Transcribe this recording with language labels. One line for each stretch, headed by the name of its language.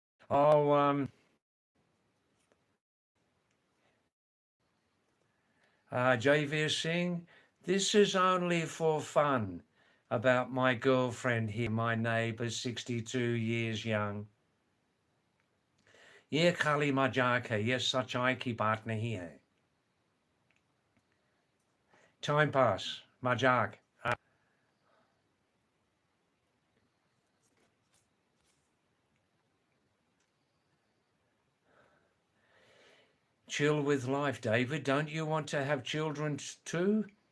English: Oh, JV Singh, this is only for fun about my girlfriend here, my neighbour, 62 years young.
Hindi: ये खाली मजाक है, ये सच्चाई की बात नहीं है.
English: Time pass,
Hindi: मजाक.
English: Chill with life, David. Don't you want to have children too?